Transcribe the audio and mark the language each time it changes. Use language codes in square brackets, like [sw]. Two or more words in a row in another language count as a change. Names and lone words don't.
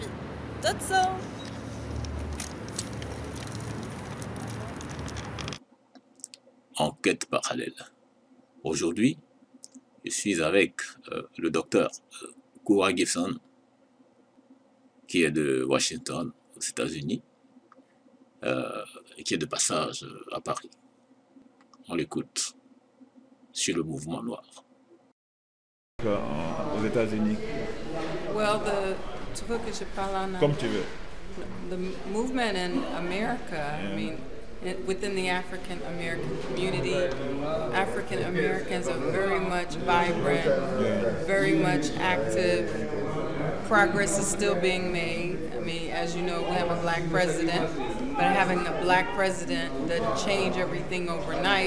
[nl] Tot zo! [fr] Enquête parallèle. Aujourd'hui, je suis avec le docteur Koura Gibson, qui est de Washington, aux États-Unis, et qui est de passage à Paris. On l'écoute sur le mouvement noir. Aux États-Unis. Well, tu veux que je parle en Comme tu veux. [en] The movement in America, I mean, within the African American community, African Americans are very much vibrant, very much active. Progress is still being made. I mean, as you know, we have a black president, but having a black president doesn't change everything overnight.